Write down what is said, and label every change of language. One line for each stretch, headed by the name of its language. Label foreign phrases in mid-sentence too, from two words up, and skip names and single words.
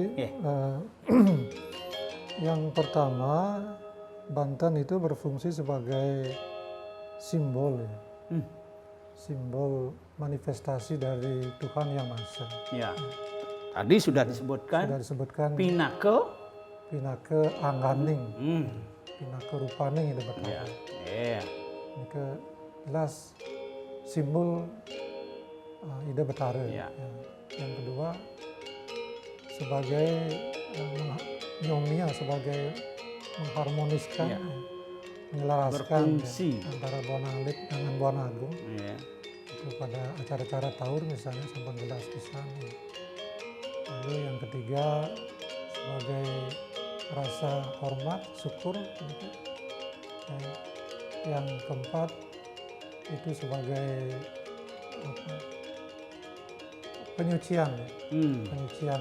Indonesian: Ya. Yang pertama, Banten itu berfungsi sebagai simbol ya. Simbol manifestasi dari Tuhan Yang Maha Esa. Ya. Tadi sudah disebutkan Sudah disebutkan Pinake,
Balinese: pinake angganing, pinake rupaning
Indonesian: itu betul. ya. Ya. Pinake jelas simbol Ida Betara. Ya. Ya. Yang kedua sebagai nyomia, sebagai mengharmoniskan, Ya. menyelaraskan Berfungsi. antara Buana Alit dengan Buana Agung. Ya. Itu pada acara-acara taur misalnya
Balinese: sampun gelas pisan.
Indonesian: Ya. Lalu yang ketiga sebagai rasa hormat, syukur. Gitu. Yang keempat itu sebagai penyucian, penyucian